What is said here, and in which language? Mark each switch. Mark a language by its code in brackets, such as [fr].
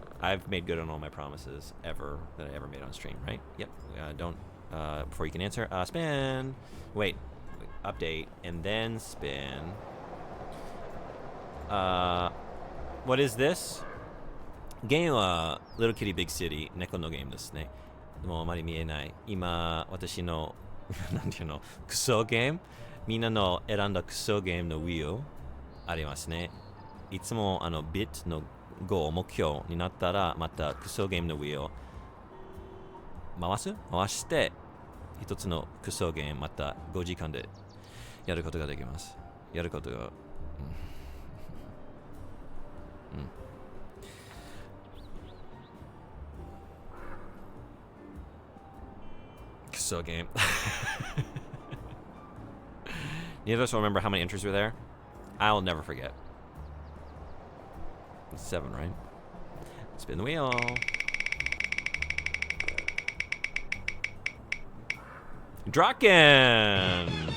[en] I've made good on all my promises that I ever made on stream, right? Yep. Don't, before you can answer, spin. Wait, update, and then spin. What is this? Gameは Little Kitty Big City [ja] 猫のゲームですね。もうあまり見えない。今、私のなんていうのクソゲームみんなの選んだクソゲームのウィールありますね。いつもビットのゴール目標になったらまたクソゲームのウィールを回して一つのクソゲームまた5時間でやることができます。やることがSo game. [en] Neither of us will remember how many entries were there. I'll never forget. It's 7, right? Spin the wheel. Draken!